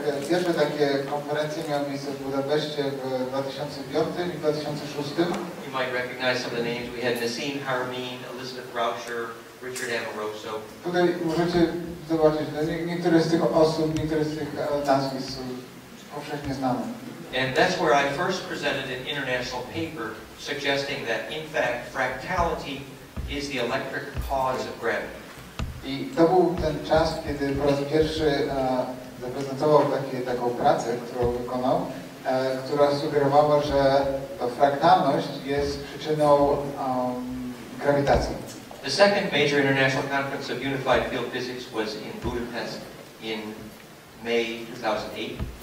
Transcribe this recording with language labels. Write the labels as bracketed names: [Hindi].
[Polish] Pierwsze takie konferencje miały miejsce w Budapeszcie w 2005 i 2006. [English] You might recognize some of the names. We had Nassim Haramein, Elizabeth Rauscher, Richard Amoroso. [Polish] Tutaj możecie zobaczyć, niektóre z tych osób, niektóre z tych nazwisk są powszechnie znane. [English] And that's where I first presented an international paper suggesting that in fact fractality is the electric cause of gravity. [Polish] I to był ten czas, kiedy po raz pierwszy zaprezentował taką pracę, którą wykonał, która sugerowała, że ta fraktalność jest przyczyną grawitacji. [English] The second major international conference of unified field physics was in Budapest in May 2008.